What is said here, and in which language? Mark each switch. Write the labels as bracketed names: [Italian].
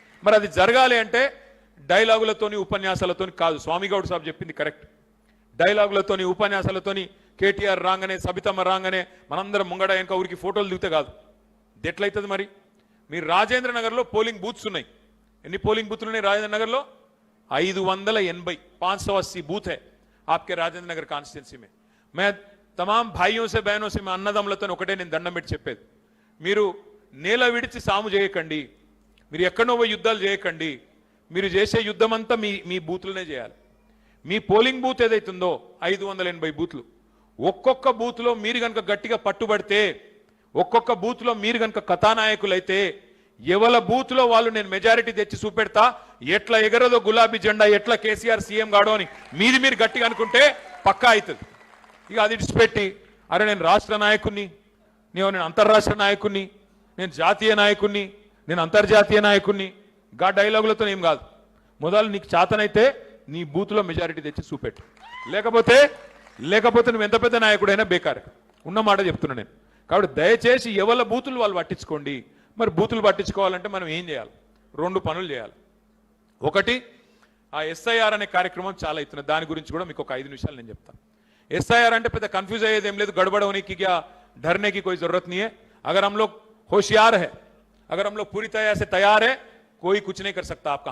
[Telugu] మరి అది జరగాలి అంటే డైలాగులతోని ఉపన్యాసాలతోని కాదు. స్వామిగౌడ్ సాబ్ చెప్పింది కరెక్ట్. డైలాగులతోని ఉపన్యాసాలతోని కేటీఆర్ రాగానే, సబితమ్మ రాగానే మనందరం ముంగడ వెనక ఊరికి ఫోటోలు దిగితే కాదు. ఎట్లయితుంది మరి? మీరు రాజేంద్ర నగర్లో పోలింగ్ బూత్స్ ఉన్నాయి. ఎన్ని పోలింగ్ బూత్లు ఉన్నాయి రాజేంద్ర నగర్లో? [Hindi] 580, 580 बूथ है आपके राजेंद्र नगर कॉन्स्टिट्यूंसी में. मैं तमाम भाइयों से बहनों से मैं [Telugu] అన్నదమ్ములతో ఒకటే నేను దండం పెట్టి చెప్పేది, మీరు నేల విడిచి సాము చేయకండి, మీరు ఎక్కడో యుద్ధాలు చేయకండి. మీరు చేసే యుద్ధం అంతా మీ బూత్లనే చేయాలి. మీ పోలింగ్ బూత్ ఏదైతుందో 580 బూత్లు, ఒక్కొక్క బూత్లో మీరు కనుక గట్టిగా పట్టుబడితే, ఒక్కొక్క బూత్లో మీరు కనుక కథానాయకులైతే, ఎవల బూత్లో వాళ్ళు నేను మెజారిటీ తెచ్చి చూపెడతా, ఎట్లా ఎగరదో గులాబీ జెండా, ఎట్లా కేసీఆర్ సీఎం గాడో అని మీరు గట్టిగా అనుకుంటే పక్కా అవుతుంది. ఇక అది ఇడిచిపెట్టి అరే నేను రాష్ట్ర నాయకుడిని, నేను అంతర్రాష్ట్ర నాయకుడిని, నేను జాతీయ నాయకుడిని, నేను అంతర్జాతీయ నాయకుడిని, గా డైలాగులతో ఏం కాదు. మొదలు నీకు చేతనైతే నీ బూత్లో మెజారిటీ తెచ్చి చూపెట్టు, లేకపోతే నువ్వు ఎంత పెద్ద నాయకుడైనా బేకార్. ఉన్న మాట చెప్తున్నా నేను. కాబట్టి దయచేసి ఎవల బూతులు వాళ్ళు పట్టించుకోండి. మరి బూతులు పట్టించుకోవాలంటే మనం ఏం చేయాలి? 2 పనులు చేయాలి. ఒకటి, ఆ ఎస్ఐఆర్ అనే కార్యక్రమం చాలా అవుతున్నది. దాని గురించి కూడా మీకు ఒక 5 నిమిషాలు నేను చెప్తాను. ఎస్ఐఆర్ అంటే పెద్ద కన్फ्यूज అయ్యేది ఏం లేదు, [Hindi] गड़बड़ होने की क्या डरने की कोई जरूरत नहीं है. अगर हम लोग होशियार है, अगर हम लोग पूरी तरह से तैयार है, कोई कुछ नहीं कर सकता आपका.